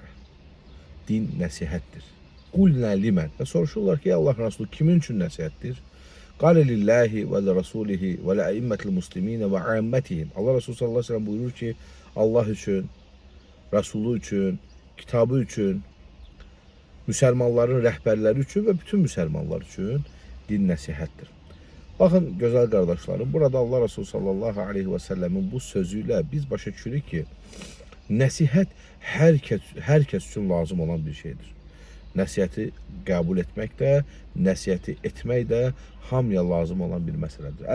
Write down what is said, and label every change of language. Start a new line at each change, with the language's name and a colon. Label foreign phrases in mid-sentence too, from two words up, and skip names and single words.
Turkish: Din nasihattir.
Arabic: قلنا لمن.
Turkish: Ve soruşurlar ki, Allah Resulü kimin için nasihattir?
Arabic: قال لله ولرسوله ولأئمة المسلمين وعامتهم.
Turkish: Allah Resulü
Arabic: صلى الله عليه وسلم
Turkish: buyurur ki, Allah için, Resulü için, kitabı için,
Azerbaijani: Müslümanların rəhbərləri üçün və bütün müsəlmanlar üçün din nəsihətdir. Baxın, gözəl qardaşlarım, burada Allah Resulü
Arabic: صلى الله عليه
Azerbaijani: və səlləmin bu sözüyle biz başa düşürük ki, nəsihət hər kəs üçün lazım olan bir şeydir. Nəsihəti qəbul etmək də, nəsihəti etmək də hamıya lazım olan bir məsələdir.